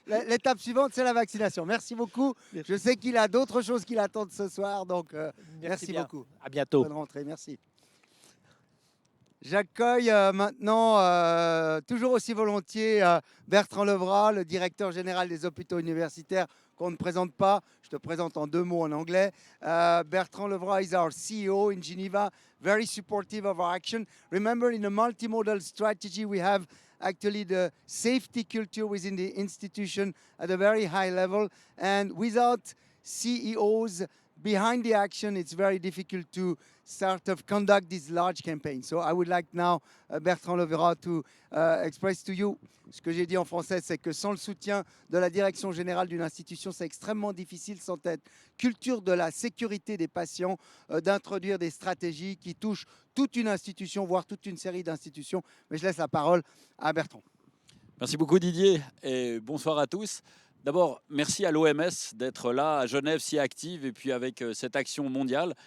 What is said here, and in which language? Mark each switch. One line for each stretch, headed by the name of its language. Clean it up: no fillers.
French: L'étape suivante, c'est la vaccination. Merci beaucoup. Je sais qu'il a d'autres choses qui l'attendent ce soir, donc merci bien. beaucoup. À bientôt. Bonne rentrée, merci. J'accueille maintenant, toujours aussi volontiers, Bertrand Levrat, le directeur général des hôpitaux universitaires, qu'on ne présente pas. Je te présente en 2 mots en anglais.
English: Bertrand Levrat is our CEO in Geneva, very supportive of our action. Remember, in a multimodal strategy, we have actually the safety culture within the institution at a very high level. And without CEOs behind the action, it's very difficult to conduct this large campaign. So I would like now Bertrand Levrat to express to you.
French: Ce que j'ai dit en français, c'est que sans le soutien de la direction générale d'une institution, c'est extrêmement difficile, sans cette culture de la sécurité des patients, d'introduire des stratégies qui touchent toute une institution, voire toute une série d'institutions. Mais je laisse la parole à Bertrand. Merci beaucoup Didier et bonsoir à tous. D'abord, merci à l'OMS d'être là à Genève si active et puis avec cette action mondiale.